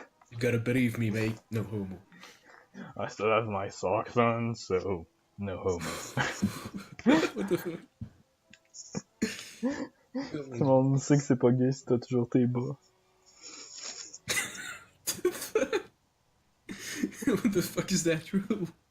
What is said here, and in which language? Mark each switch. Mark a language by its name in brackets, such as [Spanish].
[English] You gotta believe me, mate. No homo. I still have my socks on, so no homo. What the fuck? [French] Tout le monde sait que c'est pas gay si t'as toujours tes bas. [English] What the fuck is that true?